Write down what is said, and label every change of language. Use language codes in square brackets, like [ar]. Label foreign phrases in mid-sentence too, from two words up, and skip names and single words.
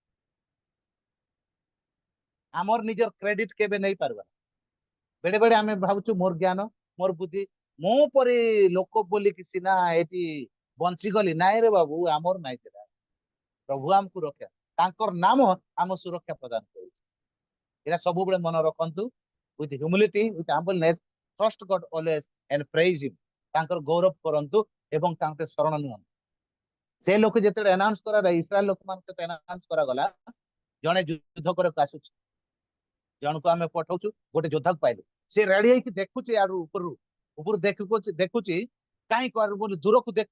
[or] ଆମର ନିଜର କ୍ରେଡିଟ କେବେ ନେଇ ପାରିବା ବେଳେ ବେଳେ ଆମେ ଭାବୁଛୁ ମୋର ଜ୍ଞାନ ମୋର ବୁଦ୍ଧି ମୁଁ ପରି ଲୋକ ବୋଲିକି ସିନା ଏଠି ବଞ୍ଚିଗଲି ନାଇଁ ରେ ବାବୁ ଆମର ନାଇଁ ସେଟା ପ୍ରଭୁ ଆମକୁ ରକ୍ଷା ତାଙ୍କର ନାମ ଆମ ସୁରକ୍ଷା ପ୍ରଦାନ କରୁଛି ଏଟା ସବୁବେଳେ ମନେ ରଖନ୍ତୁ [en] with humility with humbleness trust God always and praise him [or] ତାଙ୍କର ଗୌରବ କରନ୍ତୁ ଏବଂ ତାଙ୍କ ଶରଣ ନିଅନ୍ତୁ ସେ ଲୋକ ଯେତେବେଳେ ଆନାଉନ୍ସ କରାଗଲା ଇସ୍ରାଏଲ ଲୋକମାନଙ୍କ ସହିତ ଆନାଉନ୍ସ କରାଗଲା ଜଣେ ଯୁଦ୍ଧ କରିବାକୁ ଆସୁଛି ଜଣକୁ ଆମେ ପଠାଉଛୁ ଗୋଟେ ଯୋଦ୍ଧାକୁ ପାଇଲୁ ସେ ରେଡି ହେଇକି ଦେଖୁଛି ଆଡୁ ଉପରୁ ଦେଖୁଛି କାହିଁ କୁଆଡୁ ବୋଲି ଦୂରକୁ